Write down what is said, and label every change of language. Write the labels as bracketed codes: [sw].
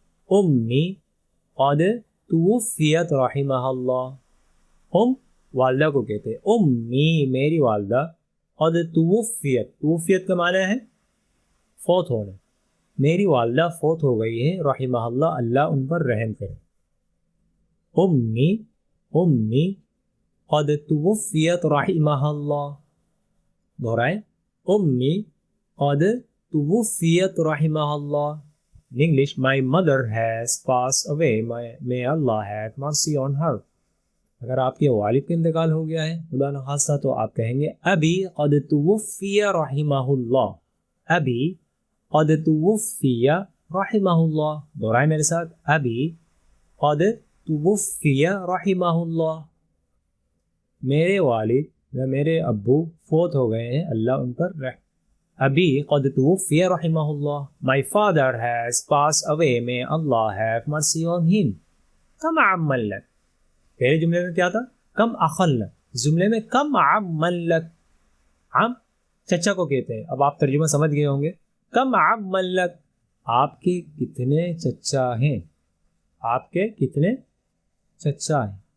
[ar] امی قد توفیت رحمہ اللہ، [ur] والدہ کو کہتے ہیں امی میری والدہ، قد توفیت کا معنی ہے فوت ہونا، میری والدہ فوت ہو گئی ہے، رحمہ اللہ اللہ ان پر رحم کرے، امی قد توفیت رحمہ اللہ، دہرائیں امی قد توفیت رحمہ اللہ. [en] In English, my mother has passed away, may Allah have mercy on her. [ur] اگر آپ کے والد کا انتقال ہو گیا ہے خدا نخواستہ تو آپ کہیں گے [ar] ابی قد توفی رحمہ اللہ، [ur] ابی قد توفی رحمہ اللہ، دہرائیں میرے ساتھ ابی قد توفی رحمہ اللہ، میرے والد یا میرے ابو فوت ہو گئے ہیں اللہ ان پر رحم. [ar] ابی قد توفی رحمہ اللہ، [en] my father has passed away, may Allah have mercy on him. [ar] کم عمل لک، [ur] پہلے جملے میں کیا تھا؟ کم اخل لک، جملے میں کم عمل لک، عم چچا کو کہتے ہیں. اب آپ ترجمہ سمجھ گئے ہوں گے. کم عمل لک، آپ کے کتنے چچا ہیں، آپ کے کتنے چچا ہیں.